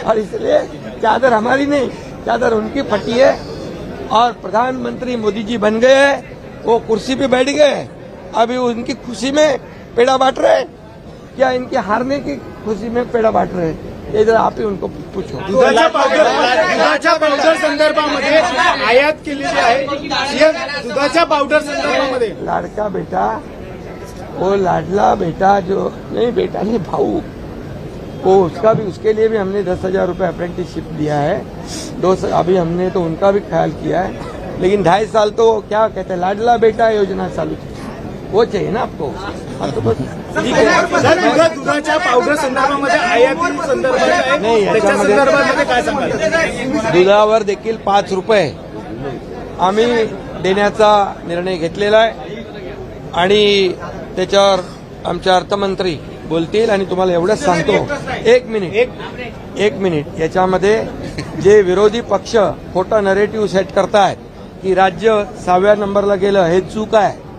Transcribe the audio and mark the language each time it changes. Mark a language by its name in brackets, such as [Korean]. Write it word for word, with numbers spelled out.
[Hindi] और इसलिए चादर हमारी नहीं, चादर उनकी फटी है। और प्रधानमंत्री मोदी जी बन गए हैं, वो कुर्सी पे बैठ गए, अभी उनकी खुशी में पेड़ा बांट रहे हैं या इनके हारने की खुशी में पेड़ा बांट रहे हैं, ये जरा आप ही उनको पूछो। [Marathi] दुधाच्या पावडर दुधाच्या पावडर संदर्भामध्ये आयात केलेली आहे सीएम, दुधाच्या पावडर संदर्भामध्ये [Hindi] लाडका बेटा, वो लाडला बेटा जो नहीं बेटा नहीं भाऊ, वो उसका भी, उसके लिए भी हमने दस हजार रूपये अप्रेंटिसशिप दिया है। दो स- अभी हमने तो उनका भी ख्याल किया है, लेकिन ढाई साल तो क्या कहते हैं लाडला बेटा योजना चालू थी। वो चाहिए ना आपको। हाँ तो बस ठीक है। [Marathi] सर, एवढा दुधाच्या पावडर संदर्भामध्ये आयाती संदर्भात नाही, आहे याच्यामध्ये- त्याच्या संदर्भामध्ये काय सांगाल? दुधावर देखील पाच रुपये आम्ही देण्याचा निर्णय घेतलेला आहे आणि त्याच्यावर आमच्या अर्थमंत्री बोलतील आणि तुम्हाला एवढंच सांगतो, एक मिनिट एक मिनिट, याच्यामध्ये जे विरोधी पक्ष खोटा नरेटिव्ह सेट करतायत की राज्य सहाव्या नंबरला गेलं, हे चूक आहे.